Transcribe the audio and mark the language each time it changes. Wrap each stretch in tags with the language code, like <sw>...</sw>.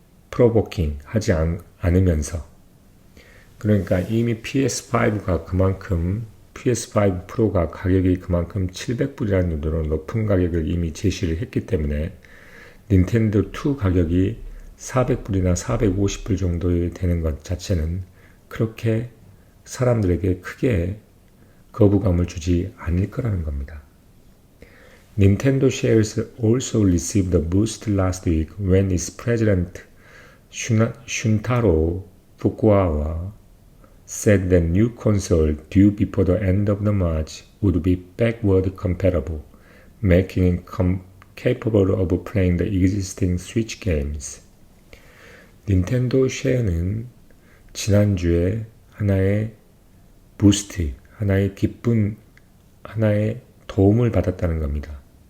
<ko>프로보킹 하지 않으면서 그러니까 이미 PS5가 그만큼 PS5 프로가 가격이 그만큼 700불이라는 정도로 높은 가격을 이미 제시를 했기 때문에 닌텐도 2 가격이 400불이나 450불 정도 되는 것 자체는 그렇게 사람들에게 크게 거부감을 주지 않을 거라는 겁니다.</ko> <en>Nintendo shares also received a boost last week when its president Shuntaro Fukuawa said that new console due before the end of the March would be backward compatible, making it capable of playing the existing Switch games.</en> <ko>닌텐도 쉐어는 지난주에 하나의 부스트, 하나의 기쁜, 하나의 도움을 받았다는 겁니다.</ko>